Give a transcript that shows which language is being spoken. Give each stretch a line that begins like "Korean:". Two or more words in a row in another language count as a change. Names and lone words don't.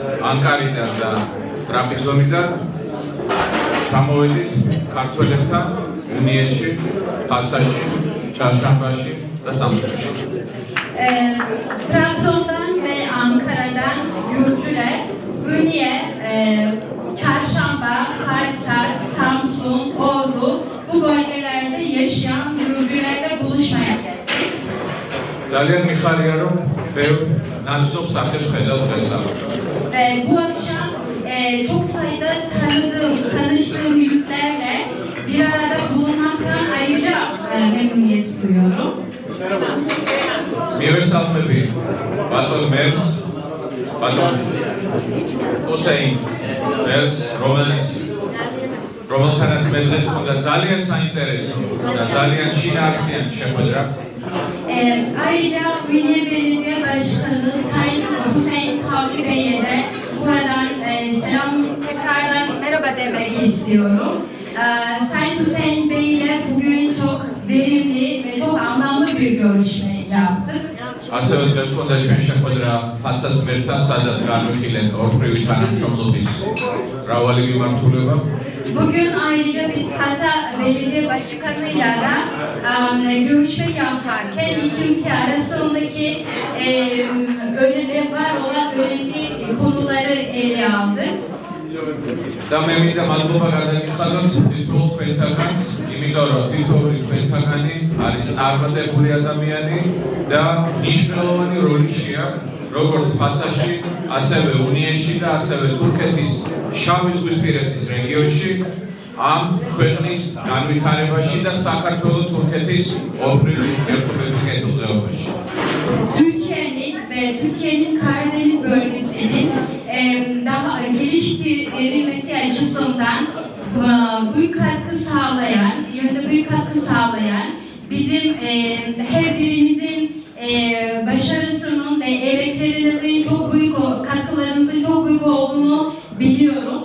Georgian: ანკარიდან და ტრაპიზონიდან ჩამოვედით ქართველებთან უნიესში, ფასაში, ჩარშამბაში და სამსონში.
Turkish: Trabzon'dan ve Ankara'dan yurtçular Ünye, Çarşamba, Fatsa, Samsun, Ordu bu bölgelerde yaşayan yurtçularla buluşmaya geldik.
Georgian: ძალიან მიხარია რომ ბევრ ნაცნობ სახეს ხედავთ დღესავთ.
Turkish: Bu akşam çok sayıda tanıştığım yüzlerle bir arada bulunmaktan ayrıca memnuniyet duyuyorum.
Georgian: მივესალმები ბატონ მერს, ბატონ ჰუსეინ მერს, რომელთანაც მე დღეს მქონდა ძალიან საინტერესო და ძალიან შინაარსიანი შეხვედრა.
Turkish: Ayrıca Ünye Belediye Başkanı Sayın Hüseyin Kavli Bey'e de buradan tekrardan merhaba demek istiyorum. Sayın Hüseyin Bey ile bugün çok verimli ve çok anlamlı bir görüşme yaptık.
Georgian: ასევე დღეს მქონდა ჩვენ შეხვედრა ფასას მერთან, სადაც განვიხილეთ ორფრივი თანამშრომლობის მრავალი მიმართულება.
Turkish: Bugün ayrıca biz Fasa Belediye Başkanı'yla da görüşme yaparken iki ülke arasındaki var olan önemli konuları ele aldık.
Georgian: და მე მინდა მადლობა გადაგიხადოთ თითოეულ თქვენთაგანს, იმიტომ რომ თითოეული თქვენთაგანი არის წარმატებული ადამიანი და მნიშვნელოვანი როლი აქვს როგორც ფასაში, ასევე უნიესში და ასევე თურქეთის შავი ზღვისპირეთის რეგიონში ამ ქვეყნის განვითარებაში და საქართველოს-თურქეთის ორფრივი ერთობების კეთილდღეობაში.
Turkish: Türkiye'nin Karadeniz bölgesinin daha geliştirilmesi açısından büyük katkı sağlayan bizim her birinizin başarısının ve emeklerinizin katkılarınızın çok büyük olduğunu biliyorum.